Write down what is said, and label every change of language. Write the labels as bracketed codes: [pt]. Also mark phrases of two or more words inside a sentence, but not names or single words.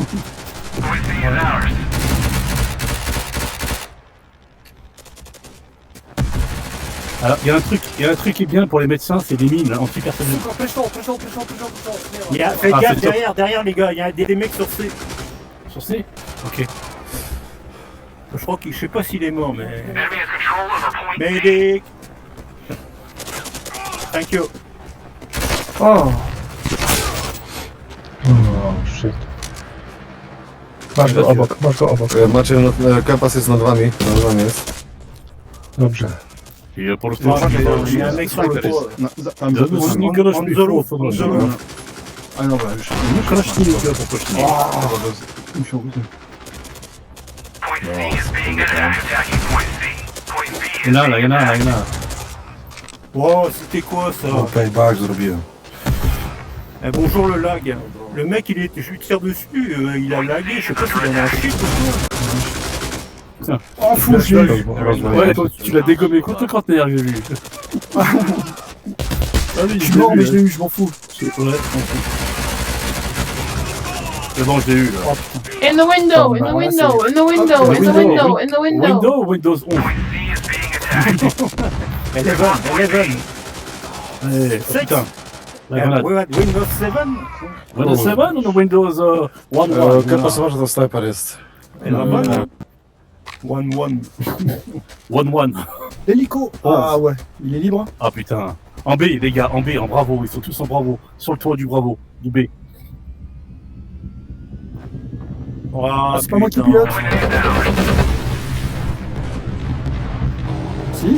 [fr] Alors, il y a un truc qui est bien pour les médecins, c'est des mines antipersonnelles. Faites Ah, gaffe c'est top. derrière, les gars. Il y a des mecs sur C. Sur C. Ok. Je crois qu'il, je sais pas s'il est mort, mais. [en] Medic! Thank you. Oh! Shit. [pl] Masz go obok. Macie kapas jest nad wami jest. Dobrze. [fr] Et pour le Non, sport, il y a un mec sur le toit. [pl] Tam [fr] De Nicolas En solo. [pl] A dobra, już. [fr] Nicolas Schmidt, pour Schmidt. [pl] Musiał być. [fr] Il y en a là. Wow, c'était quoi ça? Payback zrobiłem. Eh, bonjour le lag. Le mec, je lui tire dessus, il a lagué, je sais pas s'il en a un shit ou quoi. Oh, fou, je l'ai eu. Ouais, toi, tu l'as dégommé contre le conteneur, j'ai vu. Ah oui, Je suis mort, mais je l'ai eu, je m'en fous. Ouais, c'est bon, je l'ai eu là. Oh putain. [en] In the window, in the [fr] Voilà, [en] window, in the window, in the window, in the window. Windows 11. 11. [fr] Eh, oh, putain. La grenade. Windows 7? Windows 7 ou Windows 1? [ru] Как посмотришь, что снайпер есть? [fr] 1-1. L'hélico. Ah ouais, il est libre. Ah putain. En B, les gars, en B, en bravo. Ils sont tous en bravo. Sur le toit du bravo, du B. Ah, C'est pas moi qui pilote. Si.